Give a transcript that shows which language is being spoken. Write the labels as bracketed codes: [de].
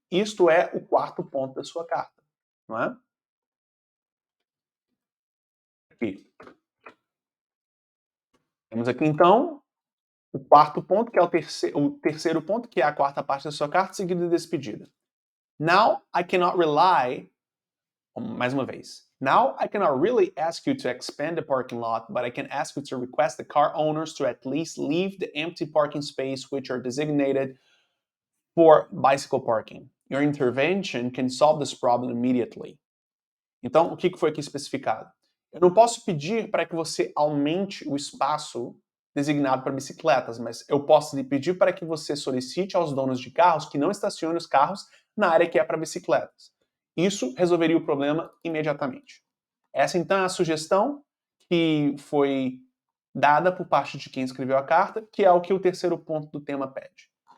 [pt] Isto é o quarto ponto da sua carta. Não é? Aqui. Temos aqui, então, o quarto ponto, que é o terceiro ponto, que é a quarta parte da sua carta, seguida de despedida. [en] Now, I cannot rely... [pt] Mais uma vez. [en] Now, I cannot really ask you to expand the parking lot, but I can ask you to request the car owners to at least leave the empty parking space which are designated for bicycle parking. Your intervention can solve this problem immediately. [pt] Então, o que foi aqui especificado? Eu não posso pedir para que você aumente o espaço designado para bicicletas, mas eu posso lhe pedir para que você solicite aos donos de carros que não estacionem os carros na área que é para bicicletas. Isso resolveria o problema imediatamente. Essa, então, é a sugestão que foi dada por parte de quem escreveu a carta, que é o que o terceiro ponto do tema pede.